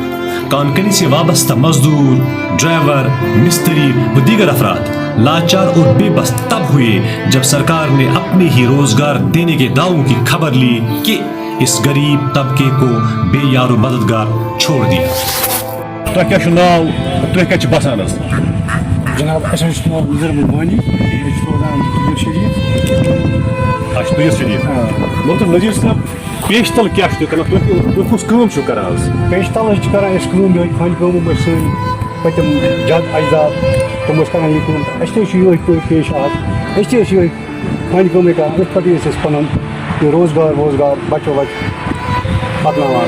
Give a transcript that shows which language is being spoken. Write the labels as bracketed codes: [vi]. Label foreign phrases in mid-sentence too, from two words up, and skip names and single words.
[ur] کانکنی سے وابستہ مزدور، ڈرائیور، مستری و دیگر افراد لاچار اور بے بس تب ہوئے جب سرکار نے اپنے ہی روزگار دینے کے دعووں کی خبر لی کہ اس غریب طبقے کو بے یار و مددگار چھوڑ دیا۔ [ks] تۄہہِ کیٛاہ چھُ ناو؟ تُہۍ کَتہِ چھِ بسان حظ؟ جناب اَسہِ حظ چھُ ناو نظر بانی، أسۍ چھِ روزان تُجر شریٖف۔ اچھا، تُجر شریٖف۔ مطلب نذیٖر صٲب، پیشتل کیٛاہ چھُ تُہۍ کران؟ تُہۍ کُس کٲم چھِو کران حظ؟ پیشتل حظ چھِ کران أسۍ کٲم، یِہوٚے کھانہِ کٲم ٲسۍ سٲنۍ پٔتِم جد اجداد تِم ٲسۍ کران یہِ کٲم، اَسہِ تہِ چھِ یِہوٚے پٲٹھۍ پیش آز، أسۍ تہِ ٲسۍ یِہوٚے کھانہِ کٲمٕے کران، أتھۍ پٮ۪ٹھٕے ٲسۍ أسۍ پنُن یہِ روزگار بچو بچہِ پکناوان۔